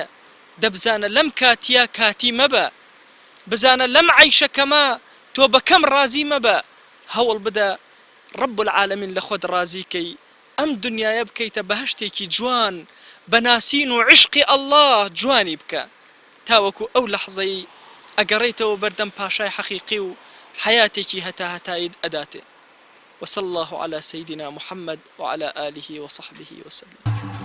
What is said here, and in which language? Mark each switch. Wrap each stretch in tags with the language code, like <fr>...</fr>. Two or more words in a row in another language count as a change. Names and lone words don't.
<ckb>دەبزانە لەم کاتیە کاتی مەبە، بزانە لەم عەیشەکەمە تۆ بەکەم ڕازی مەبە. هەوڵ بدە</ckb> <ar>رب العالمین</ar> <ckb>لە خۆت ڕازیکەی، ئەم دنیاە بکەیتە بەهەشتێکی جوان، بەناسین و عشقی ئەڵڵاه جوانی بکە، تاوەکو ئەو لەحزەی ئەگەڕێیتەوە بەردەم پاشای حەقیقی و</ckb> <ar>حياتك هتايد أداته. وصلى الله على سيدنا محمد وعلى آله وصحبه وسلم.</ar>